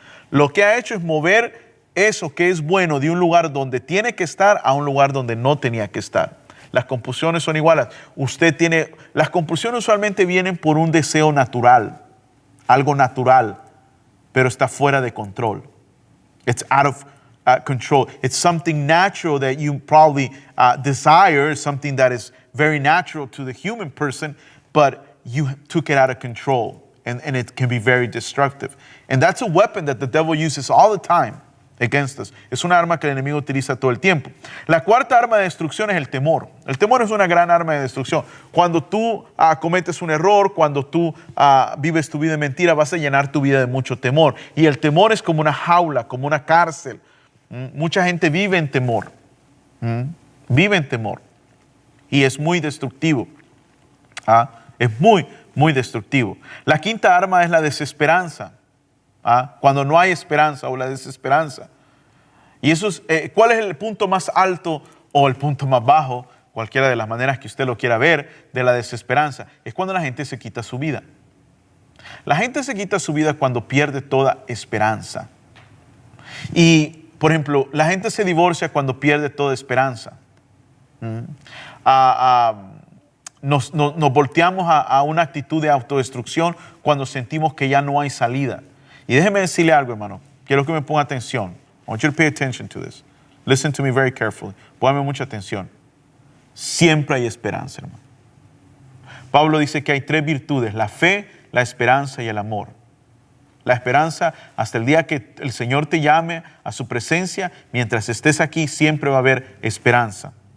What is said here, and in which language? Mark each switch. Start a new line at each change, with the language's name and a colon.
Spanish: Lo que ha hecho es mover eso que es bueno de un lugar donde tiene que estar a un lugar donde no tenía que estar. Las compulsiones son iguales. Las compulsiones usualmente vienen por un deseo natural, algo natural, pero está fuera de control.
English: It's out of control. It's something natural that you probably desire, something that is very natural to the human person, but you took it out of control, and it can be very destructive. And that's a weapon that the devil uses all the time against us.
Spanish: Es una arma que el enemigo utiliza todo el tiempo. La cuarta arma de destrucción es el temor. El temor es una gran arma de destrucción. Cuando tú cometes un error, cuando tú vives tu vida de mentira, vas a llenar tu vida de mucho temor. Y el temor es como una jaula, como una cárcel. Mucha gente vive en temor. Vive en temor. Y es muy destructivo. Es muy, muy destructivo. La quinta arma es la desesperanza. Cuando no hay esperanza o la desesperanza. Y eso es, ¿cuál es el punto más alto o el punto más bajo? Cualquiera de las maneras que usted lo quiera ver, de la desesperanza. Es cuando la gente se quita su vida. La gente se quita su vida cuando pierde toda esperanza. Y, por ejemplo, la gente se divorcia cuando pierde toda esperanza. Nos volteamos a una actitud de autodestrucción cuando sentimos que ya no hay salida. Y déjeme decirle algo, hermano. Quiero que me ponga atención.
English: I want you to pay attention to this. Listen to me very carefully.
Spanish: Póngame mucha atención. Siempre hay esperanza, hermano. Pablo dice que hay 3 virtudes: la fe, la esperanza y el amor. La esperanza, hasta el día que el Señor te llame a su presencia, mientras estés aquí, siempre va a haber esperanza.